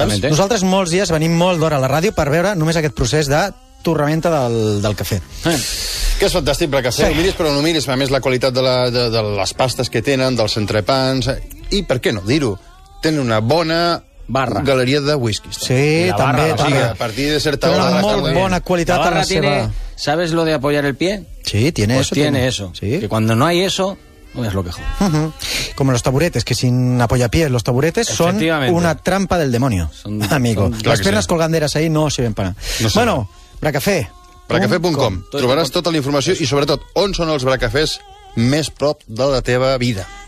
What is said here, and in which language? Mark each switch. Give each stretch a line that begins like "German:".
Catalan: Nosaltres molts dies venim molt d'hora a la ràdio per veure només aquest procés de torramenta del cafè. Que és fantàstic, perquè si ho miris, però no miris, a més la qualitat de les pastes que tenen, dels entrepans, i per què no dir-ho? Tenen una bona... barra. Galeria de whiskies. Sí, també. O sigui, a partir de certa hora de la tarda. Té molt bona qualitat a la seva.
Spanish: Tiene, ¿sabes lo de apoyar el pie? Sí, tiene pues eso. Tiene eso. Sí. Que cuando no hay eso, no es lo que joder. Como los taburetes, que sin apoyapiés los taburetes son una trampa del demonio, amigo. Las penas colganderas ahí no sirven para...
Catalan: Bueno, Bracafé. Bracafé.com. Trobaràs tota la informació i, sobretot, on són els bracafés més prop de la teva vida.